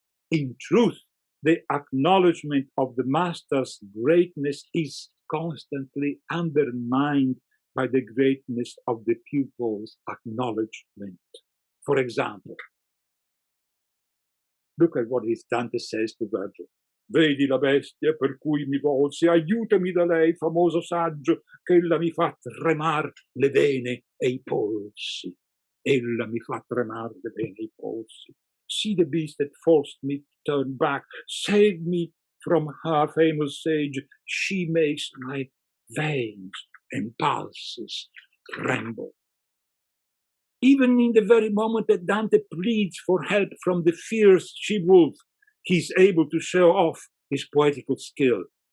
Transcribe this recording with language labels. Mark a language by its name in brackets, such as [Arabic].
[English] In truth, the acknowledgement of the master's greatness is constantly undermined by the greatness of the pupil's acknowledgement. For example, look at what Dante says to Virgil. [Italian] Vedi la bestia per cui mi volsi, aiutami da lei, famoso saggio, che ella mi fa tremar le vene e i polsi. Ella mi fa tremar le vene e i polsi. [English] See the beast that forced me to turn back. Save me from her, famous sage. She makes my veins and pulses tremble. Even in the very moment that Dante pleads for help from the fierce she-wolf, he's able to show off his poetical skill.